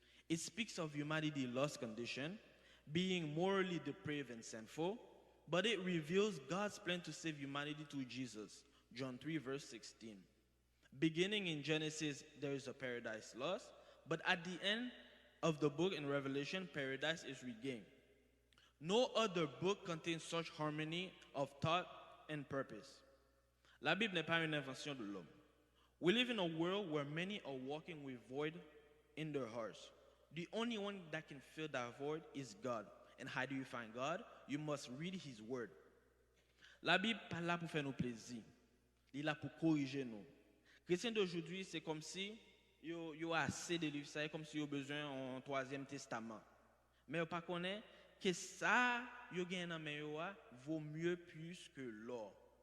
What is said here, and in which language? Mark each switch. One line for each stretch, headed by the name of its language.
English: It speaks of humanity's lost condition, being morally depraved and sinful, but it reveals God's plan to save humanity through Jesus. John 3 verse 16. Beginning in Genesis, there is a paradise lost, but at the end of the book in Revelation, paradise is regained. No other book contains such harmony of thought and purpose.
French: La Bible n'est pas une invention de l'homme.
English: We live in a world where many are walking with void in their hearts. The only one that can fill that void is God. And how do you find God? You must read his word.
French: La Bible pas là pour faire nous plaisir. Il est là pour corriger nous. Chrétiens d'aujourd'hui, c'est comme si yo a assez de livres, c'est comme si yo besoin d'un troisième testament. Mais yo pas connaît que ça yo gagne dans main yo vaut mieux plus que l'or.